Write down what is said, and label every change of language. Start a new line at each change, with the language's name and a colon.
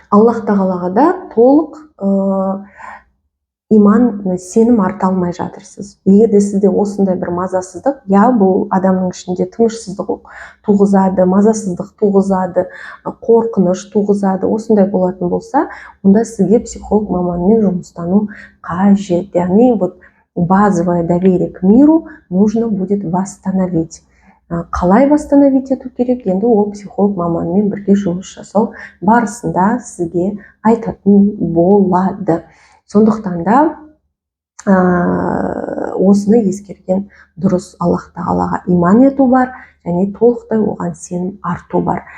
Kazakh: Аллах тағалаға да толық иман, сенім арта алмай жатырсыз. Егер де сізде осындай бір мазасыздық, бұл адамның ішінде тынышсыздық туғызады, мазасыздық туғызады, қорқыныш туғызады, осындай болатын болса, онда сізге психолог маманмен жұмыстану қажет.
Russian: Яғни вот базовое доверие к миру нужно будет восстановить.
Kazakh: Қалай восстановить ету керек? Енді ол психолог маманмен бірге жұмыс жасау барысында сізге айтатын болады. Сондықтан да осыны ескерген дұрыс. Аллах тағалаға иман ету бар, және толықтай оған сенім арту бар.